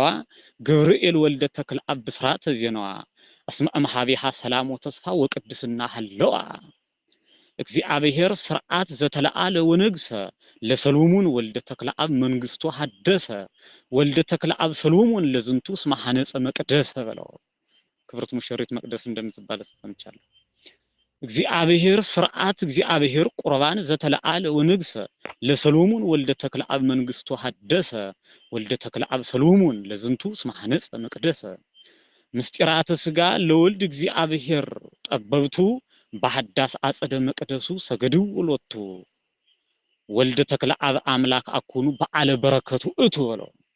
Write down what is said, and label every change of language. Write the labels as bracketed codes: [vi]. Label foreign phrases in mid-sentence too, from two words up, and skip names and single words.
[gez] ገብርኤል ወልደ ተክለአብ ብስራተ ዜናዋ እስመ እምኀቤሃ ሰላም ወተስፋ ወቅድስና ሀለዋ። እግዚአብሔር ስርዓት ዘተለአለ ወነግሰ ለሰሎሞን ወልደ ተክለአብ መንግስቱ ሐደሰ ወልደ ተክለአብ ሰሎሞን ለዝንቱ እስመ ሐነጸ መቅደሰ [am] በለው። ክብርት ሙሽሪት መቅደስ እንደምትባል ሰምቻለሁ። [gez] እግዚአብሔር ስርዓት እግዚአብሔር ቁርባን ዘተለአለ ወነግሰ ለሰሎሞን ወልደ ተክለአብ መንግስቱ ሐደሰ ወልደ ተክለአብ ሰሎሞን ለዝንቱ እስመ ሐነጸ መቅደሰ። ምስጢራተ ስጋ ለወልድ እግዚአብሔር ጠበብቱ በሐዳስ አጸደ መቅደሱ ሰገድው ሎቱ ወልደ ተክለአብ አምላክ አኮኑ በዓለ በረከቱ እቱ በለው።